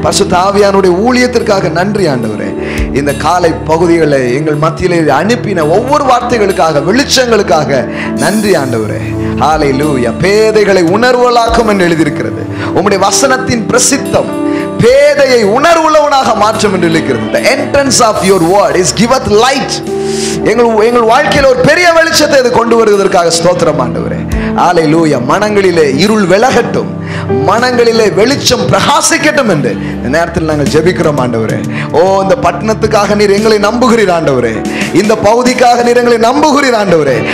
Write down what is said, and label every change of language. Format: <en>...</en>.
<ta>பரிசுத்த ஆவியானுடைய ஊழியத்திற்காக நன்றி ஆண்டவரே. இந்த காலை பகுதிகளை எங்கள் மத்தியிலே அனுப்பின ஒவ்வொரு வார்த்தைகளுக்காக, வெளிச்சங்களுக்காக நன்றி ஆண்டவரே. ஹல்லேலூயா. பேதைகளை உணர்வுகளாக்கும் என்று எழுதியிருக்கிறது. உம்முடைய வசனத்தின் பிரசித்தம் பேதையை உணர்வுள்ளவனாக மாற்றும் என்று எழுதியிருக்கிறது.</ta> <en>The entrance of your word is giveth light.</en> <ta>எங்கள் வாழ்க்கையில் ஒரு பெரிய வெளிச்சத்தை இது கொண்டு வருவதற்காக ஸ்தோத்திரம் ஆண்டவரே. ஹல்லேலூயா. மனங்களிலே இருள் விலகட்டும், மனங்களிலே வெளிச்சம் பிரகாசிக்கட்டும் என்று இந்த நேரத்தில் நாங்கள் ஜெபிக்கிறோம் ஆண்டவரே. ஓ, இந்த பட்டணத்துக்காக நீர் எங்களை நம்புகிறீர் ஆண்டவரே. இந்த பகுதிக்காக நீர் எங்களை நம்புகிறீர் ஆண்டவரே.</ta>